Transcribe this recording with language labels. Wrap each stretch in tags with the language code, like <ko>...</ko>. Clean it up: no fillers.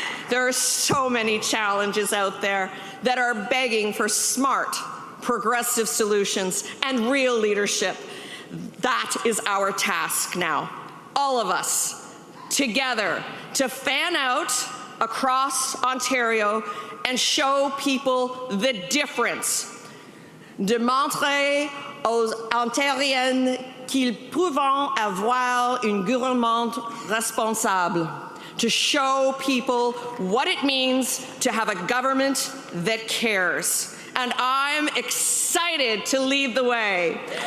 <en>There are so many challenges out there that are begging for smart, progressive solutions and real leadership. That is our task now, all of us, together, to fan out across Ontario and show people the difference.</en> <fr>De montrer aux Ontariennes qu'ils peuvent avoir un gouvernement responsable.</fr> <en>To show people what it means to have a government that cares. And I'm excited to lead the way.</en>